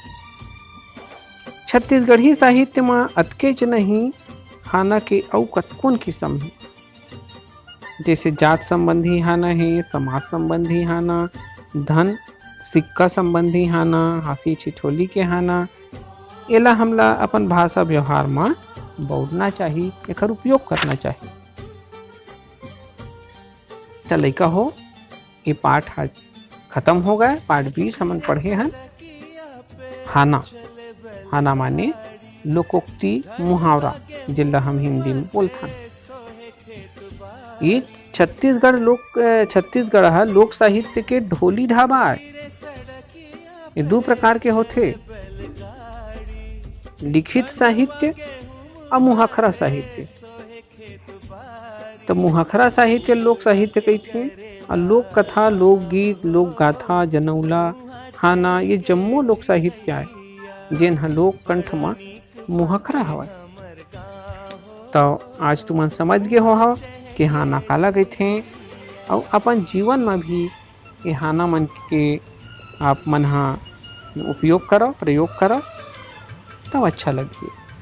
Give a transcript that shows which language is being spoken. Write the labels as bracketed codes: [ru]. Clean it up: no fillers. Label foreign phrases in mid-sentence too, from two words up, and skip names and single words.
[hne] छत्तीसगढ़ी साहित्य में अतकेच नहीं हाना के अउ कतकोन किस्म है, जैसे जात संबंधी हाना है, समाज संबंधी हाना, धन सिक्का संबंधी हाना, हासी ठिठोली के हाना। एला हमला अपन भाषा व्यवहार में बउरना चाहिए, एकर उपयोग करना चाहिए। तो लइका हो, ये पाठ आज खत्म हो गए। पाठ 20 हमन पढ़े हैं। हाना, हाना माने लोकोक्ति मुहावरा, जिला हम हिंदी में बोलथन। ये छत्तीसगढ़ है लोक साहित्य के ढोली ढाबा है। ये दो प्रकार के होते, लिखित साहित्य और मुहाखरा साहित्य। तो मुहाखरा साहित्य लोक साहित्य कहते, और लोक कथा, लोकगीत, लोक गाथा, जनौला, हाना ये जम्मो लोक साहित्य आए, जेन ह लोक कंठ में मुहाखरा हवा। तो आज तुमन समझ गए हो कि हाना काला कहथे, और अपन जीवन में भी ये हाना मन के आप मन हा उपयोग करो, प्रयोग करो, तब अच्छा लगे।